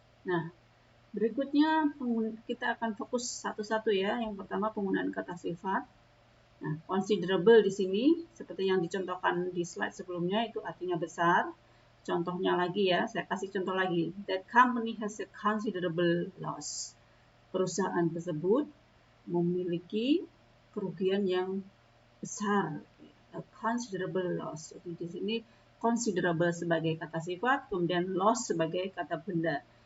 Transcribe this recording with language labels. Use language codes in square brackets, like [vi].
[id] Nah, berikutnya kita akan fokus satu-satu ya. Yang pertama penggunaan kata sifat. Nah, considerable di sini seperti yang dicontohkan di slide sebelumnya itu artinya besar. Contohnya lagi ya, saya kasih contoh lagi. [en] That company has a considerable loss. [id] Perusahaan tersebut memiliki kerugian yang besar. [en] A considerable loss. [id] Jadi di sini considerable sebagai kata sifat, kemudian loss sebagai kata benda.